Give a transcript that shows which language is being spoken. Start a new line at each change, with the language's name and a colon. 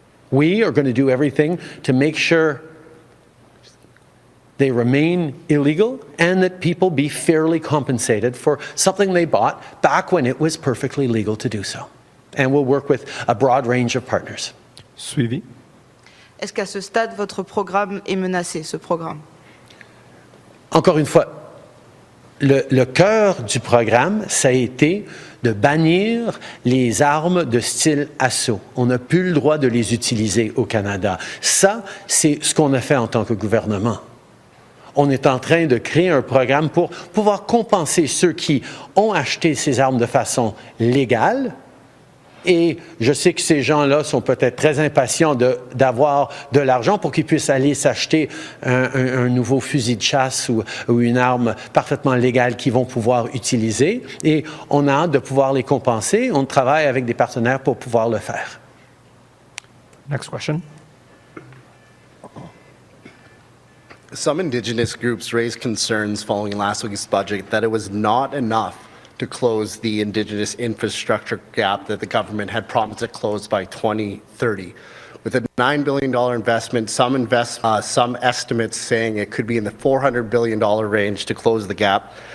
English: We are going to do everything to make sure they remain illegal and that people be fairly compensated for something they bought back when it was perfectly legal to do so. And we'll work with a broad range of partners.
French: Suivi. Est-ce qu'à ce stade, votre programme est menacé, ce programme? Encore une fois, le cœur du programme, ça a été de bannir les armes de style assaut. On n'a plus le droit de les utiliser au Canada. Ça, c'est ce qu'on a fait en tant que gouvernement. On est en train de créer un programme pour pouvoir compenser ceux qui ont acheté ces armes de façon légale. Et je sais que ces gens-là sont peut-être très impatients d'avoir de l'argent pour qu'ils puissent aller s'acheter un nouveau fusil de chasse ou une arme parfaitement légale qu'ils vont pouvoir utiliser. Et on a hâte de pouvoir les compenser. On travaille avec des partenaires pour pouvoir le faire.
English: Next question. Some Indigenous groups raised concerns following last week's budget that it was not enough to close the Indigenous infrastructure gap that the government had promised to close by 2030. With a $9 billion investment, some estimates saying it could be in the $400 billion range to close the gap.